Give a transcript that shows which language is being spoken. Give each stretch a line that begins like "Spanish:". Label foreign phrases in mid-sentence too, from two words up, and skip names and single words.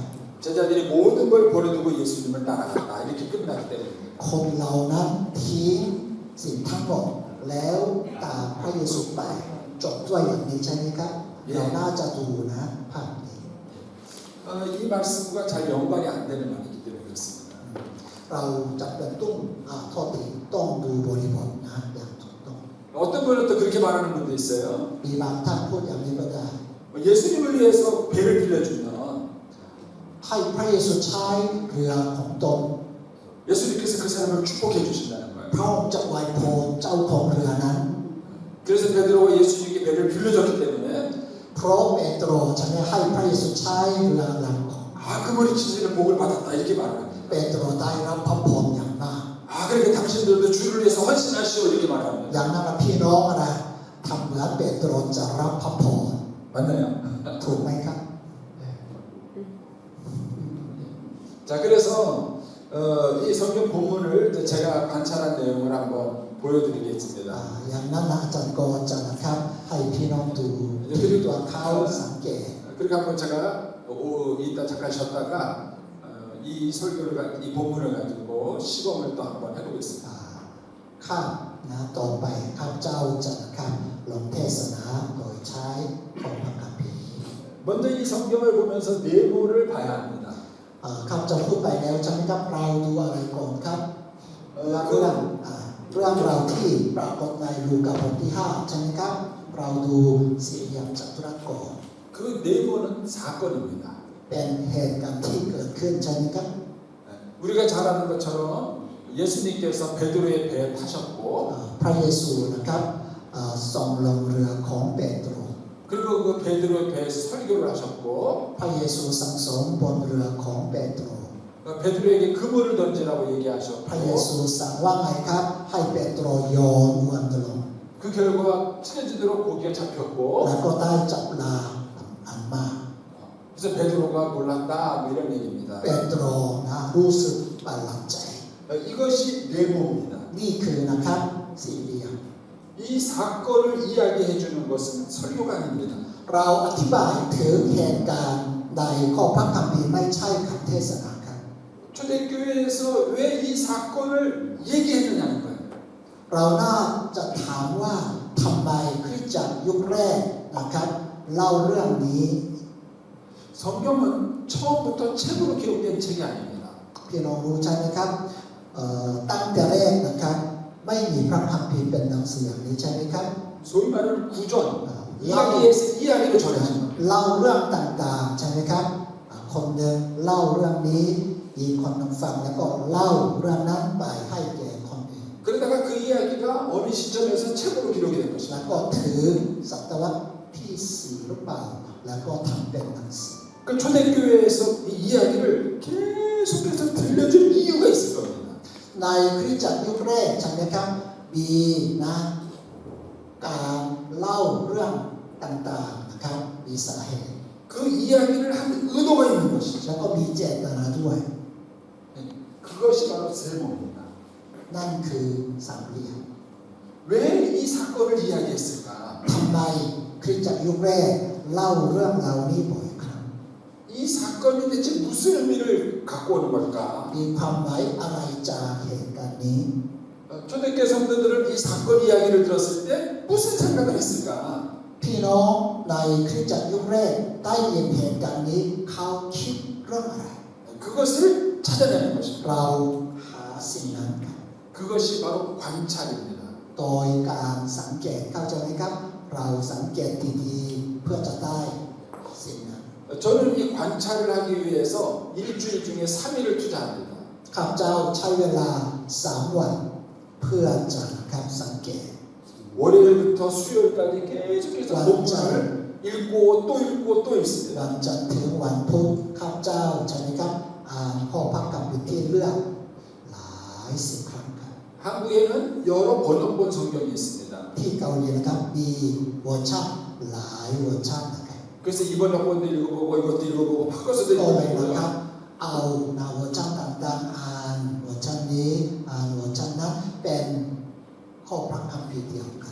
Korean: 제자들이 모든 걸 버려두고 예수님을 따라갔다 이렇게 끝나기 때문입니다.
Thai: คนเรานั้นทิ้งสิ่งทั้งหมดแล้วตามพระเยซูไปจบด้วยอย่างนี้ใช่ไหมครับเราน่าจะดูนะภาพนี้
Korean: 이 말씀과 잘 연관이 안 되는 말이기 때문에 그렇습니다.
Thai: เราจะเป็นโทษทีต้องดูบริบทนะอย่างถูกต้อง
Korean: 어떤 분은 또 그렇게 말하는 분도 있어요.
Thai: มีบางท่านพูดอย่างนี้ก็ได้
Korean: 예수님을 위해서 배를 빌려주면
Thai: ให้พระเยซูใช้เรือของตน
Korean: 예수님께서 그 사람을 축복해 주신다는 거예요.
Thai: พระองค์จะไว้พรเจ้าของเรือนั้น
Korean: 그래서 베드로가 예수님께 배를 빌려줬기 때문에
Thai: เพราะเปโตรจะไม่ให้พระเยซูใช้เรือลำของ
Korean: 아, 그 머리 치시는 복을 받았다 이렇게 말합니다.
Thai: เปโตรได้รับพระพรอย่างมาก
Korean: 아, 그러니까 당신들도 주를 위해서 헌신하시오 이렇게 말합니다.
Thai: อย่างนั้นพี่น้องอะไรทำเหมือนเปโตรจะรับพระพร
Korean: 맞나요?
Thai: ถูกไหมครับ
Korean: 자, 그래서 이 성경 본문을 이제 제가 관찰한 내용을 한번 보여드리겠습니다.
Thai: อย่างนั้นนะอาจารย์ก็จะนะครับให้พี่น้องดูตัวเขาสังเกต
Korean: 그렇게 한번 제가 이따 잠깐 쉬었다가 이 설교를 이 본문을 가지고 시범을 또 한번 해보겠습니다.
Thai: ข้านะต่อไปข้าพเจ้าจะนะครับลงเทศนาโดยใช้ของพระคัมภีร์
Korean: 먼저 이 성경을 보면서 내모를 봐야 합니다.
Thai: ข้าพเจ้าพูดไปแล้วจะไม่ต้องเราดูอะไรก่อนครับเรื่องราวที่ปรากฏในลูกาบทที่5ใช่ไหมครับเราดูสี่เหลี่ยมจัตุรัสก่อน
Korean: 그 내모는 사건입니다.
Thai: เป็นเหตุการณ์ที่เกิดขึ้นใช่ไหมครับ
Korean: 우리가 잘 아는 것처럼 예수님께서 베드로의 배에 타셨고
Thai: พระเยซูนะครับส่งลงเรือของเปโตร
Korean: 그리고 그 베드로의 배에서 설교를 하셨고
Thai: พระเยซูสั่งสอนบนเรือของเปโตร
Korean: 베드로에게 그물을 던지라고
Thai: พระเย
Korean: 얘기하셨고
Thai: ซูสั่งว่าไงครับให้เปโตรโยนอวนลง
Korean: 그 결과 찢어지도록 고기가 잡혔고
Thai: แล้วก็ได้จับปลาอันมาก
Korean: 그래서 베드로가 놀란다 뭐 이런 얘기입니다.
Thai: เปโตรนะรู้สึกประหลาดใจ
Korean: 이것이 내모입니다.
Thai: นี่คือนะครับสี่เหลี่ยม
Korean: 이 사건을 이야기해 주는 것은 설교가 아닙니다.
Thai: เราอธิบายถึงเหตุการณ์ใดข้อพระคัมภีร์ไม่ใช่คำเทศนาครับ
Korean: 초대교회에서 왜 이 사건을 얘기했느냐는 거예요.
Thai: เราน่าจะถามว่าทำไมคริสตจักรยุคแรกนะครับเล่าเรื่องนี้
Korean: 성경은 처음부터 책으로 기록된 책이 아닙니다.
Thai: พี่น้องรู้ใช่ไหมครับตั้งแต่แรกนะครับไม่มีพระคัมภีร์เป็นหนังสืออย่างนี้ใช่ไหมครับ
Korean: 소위 말하는 구전, 이야기에서 이야기를 전해주는 거예요.
Thai: เล่าเรื่องต่างๆใช่ไหมครับคนหนึ่งเล่าเรื่องนี้อีกคนหนึ่งฟังแล้วก็เล่าเรื่องนั้นไปให้แก่คนอื่น
Korean: 그러다가 그 이야기가 어느 시점에서 책으로 기록이 된
Thai: แล้ว
Korean: 것입니다.
Thai: ก็ถือศตวรรษที่4หรือเปล่าแล้วก็ทำเป็นหนังสือ
Korean: 그 초대교회에서 이 이야기를 계속해서 들려줄 이유가 있을 겁니다.
Thai: ในคริสตจักรยุคแรกใช่ไหมครับมีนะการเล่าเรื่องต่างๆนะครับมีสาเหตุ
Korean: 그 이야기를 한 의도가 있는 것이죠.
Thai: แล้วก็มีเจตนาด้วย
Korean: 그것이 바로 세모입니다.
Thai: นั่นคือสามเหลี่ยม
Korean: 왜 이 사건을 이야기했을까?
Thai: ทำไมคริสตจักรยุคแรกเล่าเรื่องราวนี้บ่อยครั้ง
Korean: 이 사건이 대체 무슨 의미를 갖고 오는 걸까?
Thai: มีความหมายอะไรจากเหตุการณ์นี้
Korean: 초대교회 성도들은 이 사건 이야기를 들었을 때 무슨 생각을 했을까?
Thai: พี่น้องในคริสตจักรยุคแรกได้ยินเหตุการณ์นี้เขาคิดเรื่องอะไร
Korean: 그것을 찾아내는 것입니다.
Thai: เราหาสิ่งนั้น
Korean: 그것이 바로 관찰입니다.
Thai: โดยการสังเกตเข้าใจไหมครับ เราสังเกตดีๆเพื่อจะได้สิ่งนั้น
Korean: 저는 이 관찰을 하기 위해서 일주일 중에 3일을 투자합니다.
Thai: ข้าพเจ้าใช้เวลา3 วันเพื่อจะนะครับสังเกต
Korean: 월요일부터 수요일까지 계속해서 본문을 읽고 또 읽고 또 읽습니다.
Thai: วันจันทร์ถึงวันพุธข้าพเจ้าใช่ไหมครับอ่านข้อพระคัมภีร์ที่เลือกหลาย10 ครั้งครับ
Korean: 한국에는 여러 번역본 성경이 있습니다.
Thai: ที่เกาหลีนะครับมีเวอร์ชันหลายเวอร์ชันนะครับ
Korean: 그래서 이 번역본도 읽어보고 이것도 읽어보고 바꿔서도
Thai: ก็เลยนะ
Korean: 읽어보고요.
Thai: ครับเอาเวอร์ชันต่างๆอ่านเวอร์ชันนี้อ่านเวอร์ชันนั้นเป็นข้อพระคัมภีร์เดียวกัน